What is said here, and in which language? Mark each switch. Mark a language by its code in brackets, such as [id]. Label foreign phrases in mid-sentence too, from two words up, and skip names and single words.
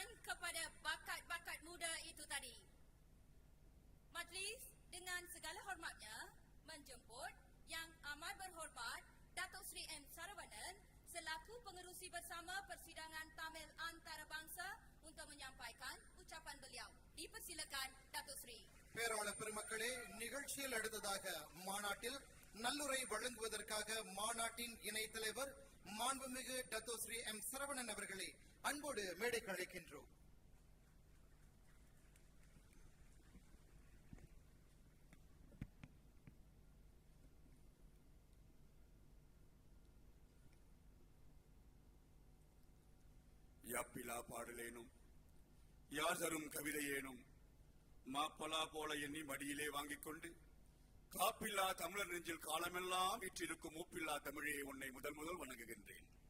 [ms] kepada bakat-bakat muda itu tadi. Majlis dengan segala hormatnya menjemput Yang Amat Berhormat Datuk Seri M. Saravanan selaku pengerusi bersama persidangan Tamil Antarabangsa untuk menyampaikan ucapan beliau. Dipersilakan Datuk Seri. [ta] பேராளர் பெருமக்களே, நிகழ்ச்சியில் அடுத்ததாக மாநாட்டில் நல்லுரை வழங்குவதற்காக மாநாட்டின் இணைத் தலைவர் மாண்புமிகு டத்தோ ஸ்ரீ எம். சரவணன் அவர்களை அன்போடு மேடைக்கு அழைக்கின்றோம். யாப்பிலா பாடலேனும் யார் தரும் கவிதையேனும் மாப்பலா போல எண்ணி மடியிலே வாங்கிக் கொண்டு காப்பில்லா தமிழர் நெஞ்சில் காலமெல்லாம் வீற்றிருக்கும் மூப்பில்லா தமிழே உன்னை முதல் வணங்குகின்றேன்.